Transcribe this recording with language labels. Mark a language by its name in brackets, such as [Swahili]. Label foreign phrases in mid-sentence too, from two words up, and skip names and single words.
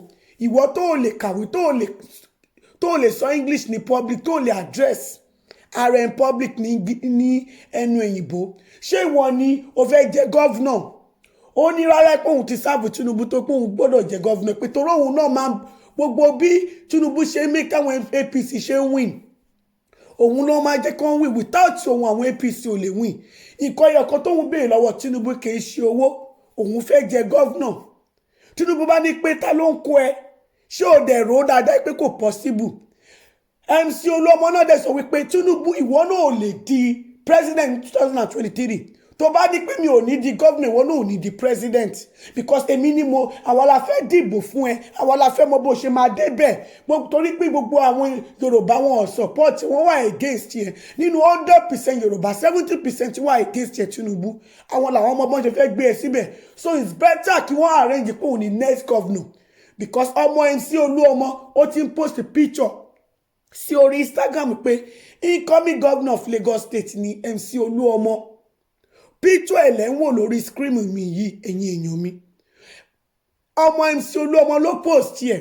[Yoruba] Ìwọ tó lè kàwé, tó lè sọ English ní public, tó lè address ààrẹ [English] in public [Yoruba] ní ẹnu òyìnbó, ṣé ìwọ ni o fẹ́ jẹ governor? Ó ní rárá pé òun ti sáàbù Tinubu tó pé òun gbọ́dọ̀ jẹ governor, pé torí òun náà máa gbogbo bí Tinubu ṣe mí káwọn APC ṣe ń win, òun náà máa jẹ́ kán win. Without òun àwọn APC ò lè win. Nǹkan ẹyọkan tóun béèrè lọ́wọ́ Tinubu kì í ṣe owó, òun fẹ́ jẹ governor. Tinubu bá ní pé ta ló ń kó ẹ, ṣé ò dẹ̀ rò dáadáa pé kò possible? MC Olúọmọ náà dẹ̀ sọ wípé Tinubu ìwọ náà ò lè di president 2023. tó bá ní pé mi ò ní di governor, ìwọ náà ò ní di president, because èmi ni mo àwa la fẹ́ dìbò fún ẹ, àwa la fẹ́ mọ bó ṣe máa débẹ̀. Torí pé gbogbo àwọn Yorùbá wọn support, wọn wà against ẹ. Nínú 100% Yorùbá 70% wà against ẹ Tinubu. Àwọn làwọn ọmọ bọ́n ṣe fẹ́ gbé ẹ síbẹ̀. [English] So it's better [Yoruba] kí wọ́n arrange pé òun ni [English] next governor, [Yoruba] because ọmọ MC Olúọmọ ó ti ń [English] post picture [Yoruba] sí orí Instagram pé [English] incoming governor of Lagos State [Yoruba] ni MC Olúọmọ. Picture ẹ̀lẹ́ ń wò lórí screen mi yìí, ẹ̀yin èèyàn mi. Ọmọ MC Olúọmọ ló post ẹ̀.